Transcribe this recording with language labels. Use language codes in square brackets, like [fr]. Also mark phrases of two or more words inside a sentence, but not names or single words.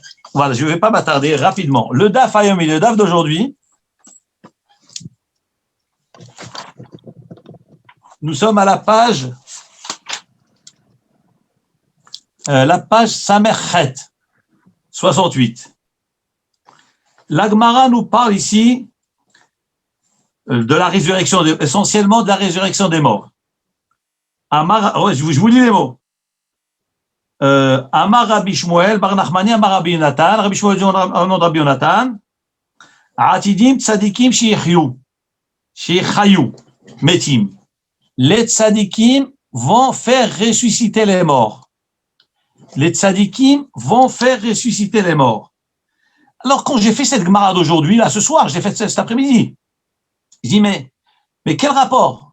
[fr] Voilà, je ne vais pas m'attarder rapidement. Le DAF le DAF d'aujourd'hui, nous sommes à la page Samerchet, 68. L'Agmara nous parle ici de la résurrection, essentiellement de la résurrection des morts. Je vous lis les mots. [he] אמר רבי שמואל בר נחמני אמר רבי יונתן, [fr] Rabbi Shmuel dit au nom de Rabbi Yonatan, [he] עתידים צדיקים שיחיו מתים. [fr] Les tzadikim vont faire ressusciter les morts. Les tzadikim vont faire ressusciter les morts. Alors, quand j'ai fait cette Gemara d'aujourd'hui, là, ce soir, je l'ai fait cet après-midi, je dis, mais quel rapport?